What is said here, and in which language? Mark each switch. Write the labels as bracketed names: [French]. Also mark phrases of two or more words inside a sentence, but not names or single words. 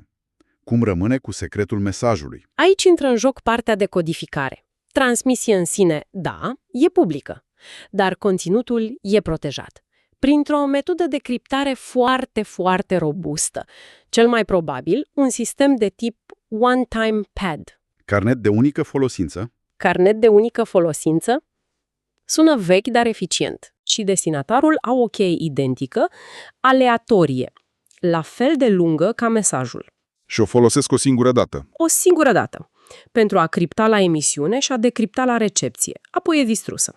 [Romanian] Cum rămâne cu secretul mesajului? aici intră în joc partea de codificare. Transmisia în sine, da, e publică, dar conținutul e protejat. Printr-o metodă de criptare foarte, foarte robustă. Cel mai probabil, un sistem de tip [English] one-time pad. [Romanian] Carnet de unică folosință? Carnet de unică folosință? Sună vechi, dar eficient. Și destinatarul au o cheie identică, aleatorie, la fel de lungă ca mesajul. Și o folosesc o singură dată. O singură dată, pentru a cripta la emisiune și a decripta la recepție, apoi e distrusă.